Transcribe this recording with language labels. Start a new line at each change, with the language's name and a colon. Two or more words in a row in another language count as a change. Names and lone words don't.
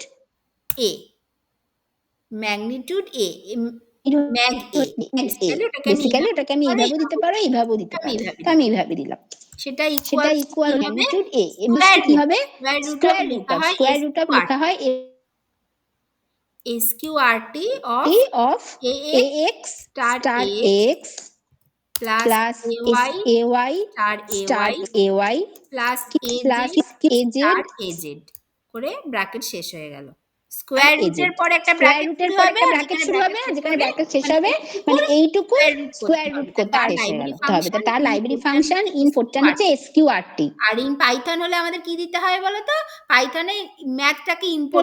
English: A, ম্যাগনিটিউড A, ম্যাগ A,
Bangla: বেসিক্যালি ওটাকে আমি এইভাবেও দিতে পারো, এইভাবেও দিতে পারো, তো আমি এইভাবে দিলাম। সেটা সেটা
English: equal magnitude
Bangla: A, এবার কি হবে,
English: square root of
Bangla: লেখা হয়
English: SQRT of AX star star X X plus plus AY star AY plus plus AZ
Bangla: AZ করে ব্র্যাকেট শেষ হয়ে গেল।
English: square root
Bangla: পরে একটা
English: square root
Bangla: পরে একটা ব্র্যাকেট শুরু হবে, যেখানে ব্র্যাকেট শেষ হবে, মানে এইটুকু স্কয়ার রুট করতে শেষ হয়ে গেল হবে। তার
English: library function in Fortran
Bangla: হচ্ছে SQRT। আর
English: in Python
Bangla: হলে আমাদের কি দিতে হয় বলো তো, পাইথনে ম্যাথটাকে ইম্পোর্ট